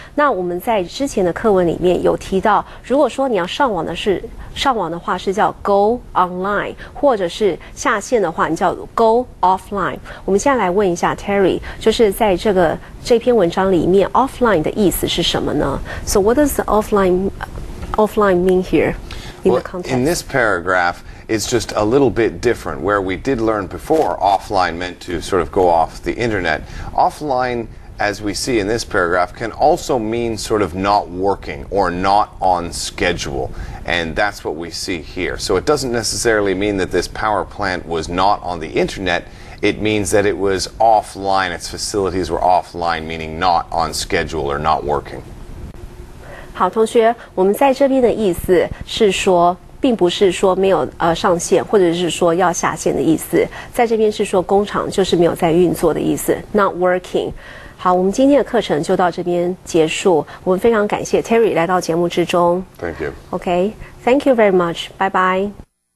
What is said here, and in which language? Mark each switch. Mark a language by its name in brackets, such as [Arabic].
[Chinese] 那我们在之前的课文里面有提到，如果说你要上网的话是叫 [English] go online， [Chinese] 或者是下线的话，你叫 [English] go offline。 [Chinese] 我们现在来问一下 Terry， 就是在这篇文章里面 offline 的意思是什么呢？ [English] So what does the offline mean here in the context? In this paragraph,it's just a little bit different. Where we did learn before, offline meant to sort of go off the internet. Offline, as we see in this paragraph, can also mean sort of not working or not on schedule. And that's what we see here. So it doesn't necessarily mean that this power plant was not on the internet. It means that it was offline. Its facilities were offline, meaning not on schedule or not working. [Chinese] 好，同学，我们在这边的意思是说，并不是说没有上线，或者是说要下线的意思，在这边是说工厂就是没有在运作的意思 ， [English] not working。 [Chinese] 好，我们今天的课程就到这边结束。我们非常感谢 Terry 来到节目之中。 [English] Thank you. OK, thank you very much. Bye bye.